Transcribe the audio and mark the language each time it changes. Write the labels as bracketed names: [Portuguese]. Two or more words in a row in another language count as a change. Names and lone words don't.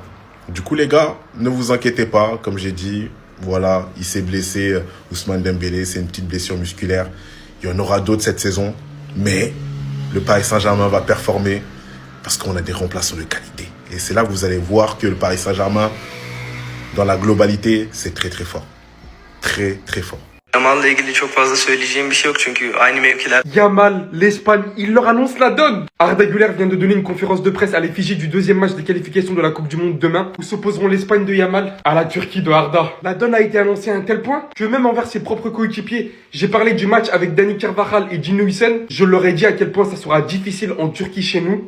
[French] Du coup, les gars, ne vous inquiétez pas. Comme j'ai dit, voilà, il s'est blessé, Ousmane Dembélé, c'est une petite blessure musculaire. Il y en aura d'autres cette saison. Mais le Paris Saint-Germain va performer parce qu'on a des remplaçants de qualité. Et c'est là que vous allez voir que le Paris Saint-Germain, dans la globalité, c'est très très fort. Très très fort. [Turkish] Yamal'la ilgili çok fazla söyleyeceğim bir şey yok çünkü aynı mevkiler. [French] Yamal, l'Espagne, il leur annonce la donne. Arda Güler vient de donner une conférence de presse à l'effigie du deuxième match des qualifications de la Coupe du Monde demain, où s'opposeront l'Espagne de Yamal à la Turquie de Arda. La donne a été annoncée à un tel point que même envers ses propres coéquipiers, j'ai parlé du match avec Dani Carvajal et Gino Hüseyin, je leur ai dit à quel point ça sera difficile en Turquie chez nous.